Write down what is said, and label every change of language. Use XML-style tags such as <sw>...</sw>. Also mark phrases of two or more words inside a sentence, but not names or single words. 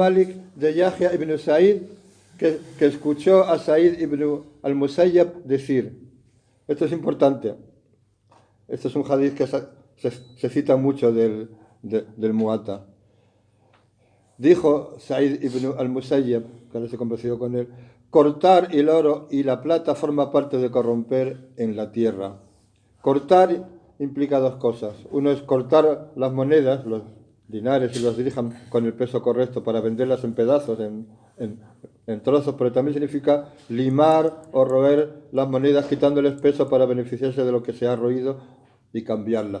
<es>Malik de Yahya ibn Sa'id que escuchó a Sa'id ibn al-Musayyab decir, esto es importante, esto es un hadith que se cita mucho del Muwatta. Dijo Sa'id ibn al-Musayyab, que ahora se ha convencido con él, cortar el oro y la plata forma parte de corromper en la tierra. Cortar implica dos cosas. Uno es cortar las monedas, los dinares, y los dirham con el peso correcto para venderlas en pedazos, en trozos, pero también significa limar o roer las monedas quitándoles peso para beneficiarse de lo que se ha roído y cambiarlas.</es>